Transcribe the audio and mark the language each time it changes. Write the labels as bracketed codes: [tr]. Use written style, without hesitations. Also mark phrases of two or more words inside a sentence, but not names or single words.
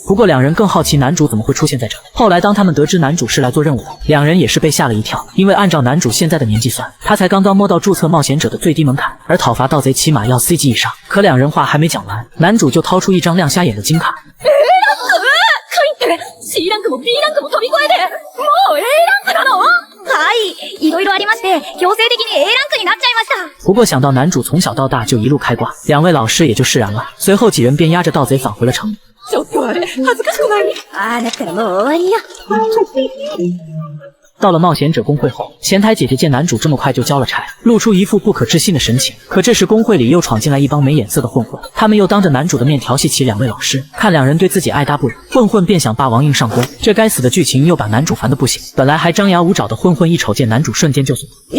[zh] 不过2人更好奇男主怎么会出现在这。后来当他们得知男主是来做任务的，2人也是被吓了一跳，因为按照男主现在的年纪算，他才刚刚摸到注册冒险者的最低门槛，而讨伐盗贼起码要 C 级以上。可2人话还没讲完，男主就掏出一张亮瞎眼的金卡。 [ja] C ランクも B ランクも飛び越えて、もう A ランクなの？はい、いろいろありまして、強制的に A ランクになっちゃいました。 [zh] 不过想到男主从小到大就一路开挂，2位老师也就释然了。随后几人便押着盗贼返回了城。 [ja] ちょっとあれ、恥ずかしくない？ああ、だったらもう終わりよ。 [zh] 到了冒险者工会后，前台姐姐见男主这么快就交了差，露出一副不可置信的神情。可这时工会里又闯进来一帮没眼色的混混，他们又当着男主的面调戏起2位老师，看2人对自己爱搭不理，混混便想霸王硬上弓。这该死的剧情又把男主烦得不行。本来还张牙舞爪的混混一瞅见男主，瞬间就怂。